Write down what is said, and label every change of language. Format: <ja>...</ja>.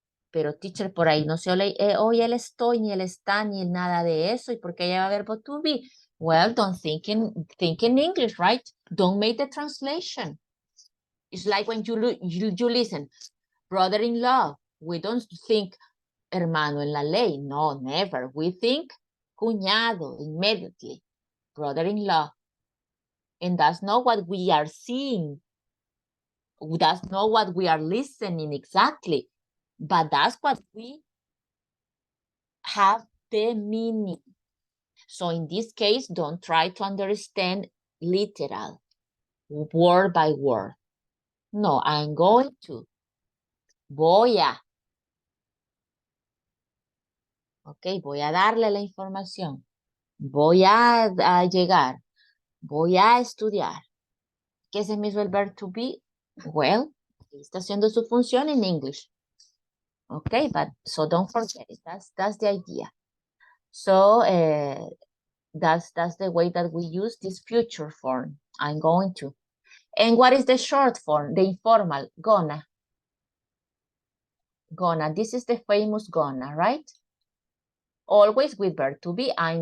<es>Pero teacher, por ahí no se oye hoy el estoy, ni el está, ni el nada de eso. ¿Y por qué lleva verbo to be?</es> <en>Well, don't think in English, right? Don't make the translation. It's like when you listen, brother-in-law. We don't think</en> <es>hermano en la ley.</es> <en>No, never. We think cuñado immediately. Brother-in-law. And that's not what we are seeing. That's not what we are listening exactly. But that's what we have the meaning. So in this case, don't try to understand literal, word by word. No, I'm going to.</en> <es>Voy a. Ok, voy a darle la información. Voy a llegar. Voy a estudiar. ¿Qué se me hizo el verb to be? Well, está haciendo su función en English.</es> <en>Okay, but so don't forget it. That's the idea. So that's the way that we use this future form. I'm going to. And what is the short form? The informal, gonna. Gonna. This is the famous gonna, right? Always with verb to be.</en>